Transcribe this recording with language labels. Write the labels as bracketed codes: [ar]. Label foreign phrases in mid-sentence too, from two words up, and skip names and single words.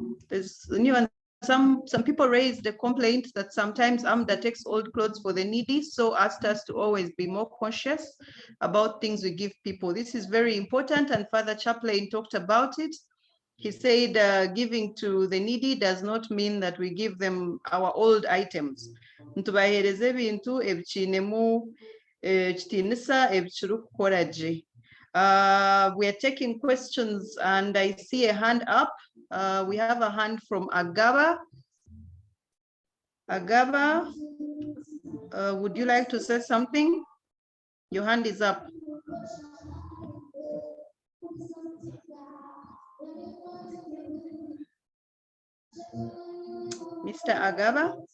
[en] There's new and some people raised the complaint that sometimes AMDA takes old clothes for the needy, so asked us to always be more cautious about things we give people. This is very important, and Father Chaplain talked about it. He said giving to the needy does not mean that we give them our old items. [nyn] Ntubahereze ebintu ebikinemu kitinisa ebikiri kukora gye. [en] We are taking questions, and I see a hand up. We have a hand from Agaba. Agaba, would you like to say something? Your hand is up. Mr. Agaba?